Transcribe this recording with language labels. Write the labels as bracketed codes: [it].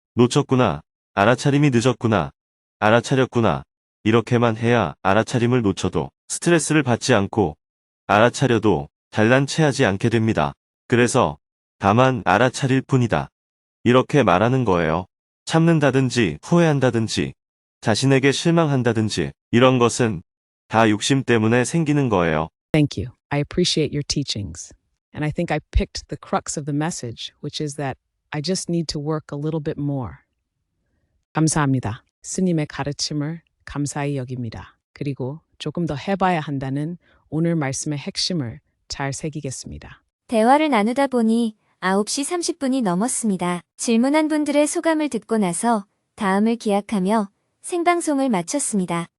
[ko] 놓쳤구나, 알아차림이 늦었구나, 알아차렸구나 이렇게만 해야 알아차림을 놓쳐도 스트레스를 받지 않고 알아차려도 잘난 체하지 않게 됩니다. 그래서 다만 알아차릴 뿐이다. 이렇게 말하는 거예요. 참는다든지 후회한다든지 자신에게 실망한다든지 이런 것은 다 욕심 때문에 생기는 거예요. [en] Thank you. I appreciate your teachings. And I think I picked the crux of the message, which is that I just need to work a little bit more. [ko] 감사합니다. 스님의 가르침을 감사히 여깁니다. 그리고 조금 더 해봐야 한다는 오늘 말씀의 핵심을 잘 새기겠습니다. 대화를 나누다 보니 9시 30분이 넘었습니다. 질문한 분들의 소감을 듣고 나서 다음을 기약하며 생방송을 마쳤습니다.